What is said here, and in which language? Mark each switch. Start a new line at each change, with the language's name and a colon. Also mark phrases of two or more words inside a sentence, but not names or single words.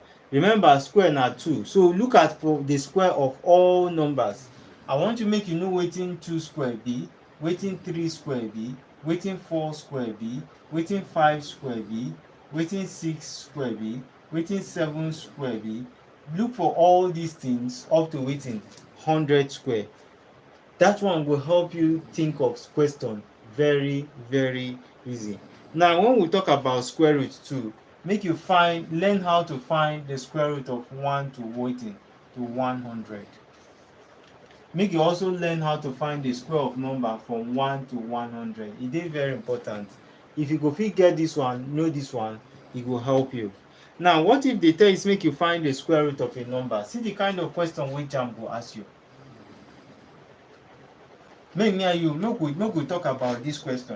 Nigerian Pidgin: Remember, square na 2, so look at for the square of all numbers. I want to make you know wetin 2 square be, wetin 3 square be, wetin 4 square be, wetin 5 square be, wetin 6 square be, wetin 7 square be. Look for all these things up to wetin 100 square. That one will help you think of question very easy. Now when we talk about square root too, make you learn how to find the square root of 1 to wetin to 100. Make you also learn how to find the square of number from 1 to 100. E dey very important. If you go fit get this one, know this one, e go help you. Now what if they tell you make you find the square root of a number? See the kind of question wey Jamb go ask you. Make me and you make we talk about this question.